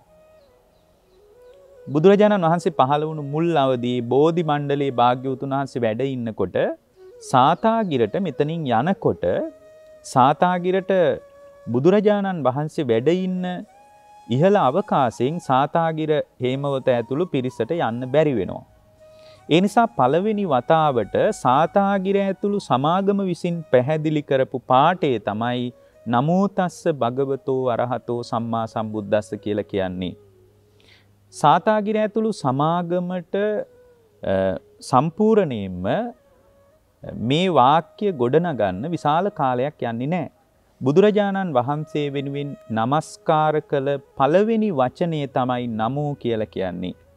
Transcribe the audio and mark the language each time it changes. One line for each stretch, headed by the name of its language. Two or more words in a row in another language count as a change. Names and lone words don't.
Sinhala: බුදුරජාණන් වහන්සේ පහළ වුණු මුල් අවදී බෝධි මණ්ඩලයේ භාග්‍යවතුන් වහන්සේ වැඩ ඉන්නකොට සාතාගිරට මෙතනින් යනකොට සාතාගිරට බුදුරජාණන් වහන්සේ වැඩ ඉන්න ඉහළ අවකාශයෙන් සාතාගිර හේමවත ඇතුළු පිරිසට යන්න බැරි වෙනවා. ඒ නිසා පළවෙනි වතාවට සාතාගිර ඇතුළු සමාගම විසින් පැහැදිලි කරපු පාඨය තමයි
Pali: නමෝ තස්ස භගවතෝ අරහතෝ සම්මා සම්බුද්දස්ස
Sinhala: කියලා කියන්නේ. සාතාගිර ඇතුළු සමාගමට සම්පූර්ණයෙන්ම මේ වාක්‍ය ගොඩනගන්න විශාල කාලයක් යන්නේ නැහැ. බුදුරජාණන් වහන්සේ වෙනුවෙන් নমස්කාර කළ පළවෙනි වචනය තමයි නමෝ කියලා කියන්නේ.